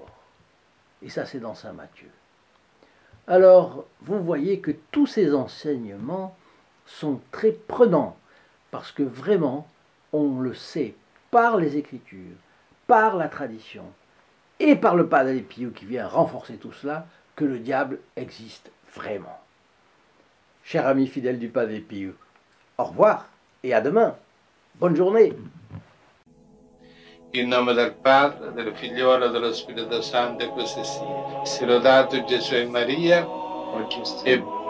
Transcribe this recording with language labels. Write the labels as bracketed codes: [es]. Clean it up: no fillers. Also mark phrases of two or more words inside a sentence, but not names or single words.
[fr] » Et ça, c'est dans saint Matthieu. Alors, vous voyez que tous ces enseignements sont très prenants, parce que vraiment, on le sait par les Écritures, par la tradition et par le Padre Pio qui vient renforcer tout cela que le diable existe vraiment. Chers amis fidèles du Padre Pio, au revoir et à demain. Bonne journée. [it] In nome del Padre, del Figliolo e dello Spirito Santo, e così sia. Sia lodato Gesù e Maria, e